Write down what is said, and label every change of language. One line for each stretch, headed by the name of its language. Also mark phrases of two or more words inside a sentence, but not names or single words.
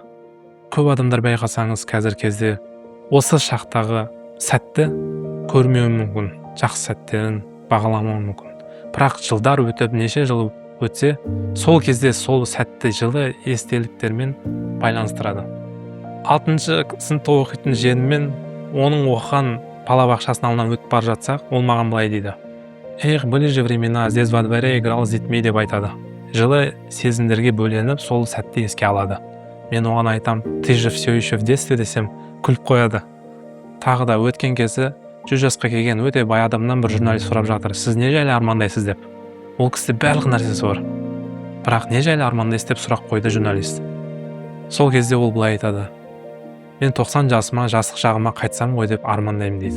Kazakh: Көп адамдар байқасаңыз қазір кезде осы шақтағы сәтті көрмеуі мүмкін, жақсы сәттерін бағаламауы мүмкін. Бірақ жылдар өтіп, неше жыл өтсе, сол кезде сол сәтті жылы естеліктермен байланыстырады. 6-шы сыныпта оқитын жиеніммен оның оқыған балабақшасының алдынан өтіп бара жатсақ, ол маған былай дейді:
Russian: Эх, были же времена, здесь во дворе играл с детьми
Kazakh: деп айтады. Жылы сезімдерге бөленіп, сол сәтті еске алады. Мен оған айтам:
Russian: ты же все еще в детстве
Kazakh: десем, күліп қояды. Тағы да өткен кезде 100 жасқа келген өте бай адамнан бір журналист сұрап жатыр: сіз не жайлы армандайсыз деп. Ол кісіде барлық нәрсесі бар. Бірақ не жайлы армандайсыз деп сұрақ қойды журналист. Сол кезде ол былай айтады: мен 90 жасыма, жастық шағыма қайтсам ғой деп армандаймын дейді.